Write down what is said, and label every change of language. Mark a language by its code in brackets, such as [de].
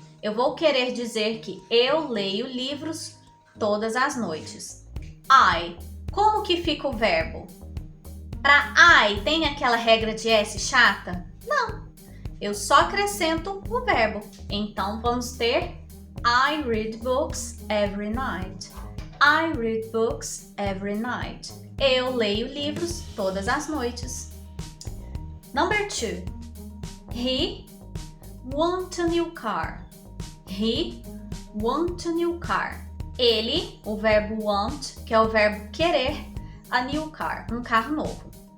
[pt] Eu vou querer dizer que eu leio livros todas as noites. I. Como que fica o verbo? Para I, tem aquela regra de S chata? Não. Eu só acrescento o verbo. Então, vamos ter [en] I read books every night. I read books every night. [pt] Eu leio livros todas as noites. [en] Number 2. He want a new car. He want a new car. [pt] Ele, o verbo want, que é o verbo querer, a new car, um carro novo.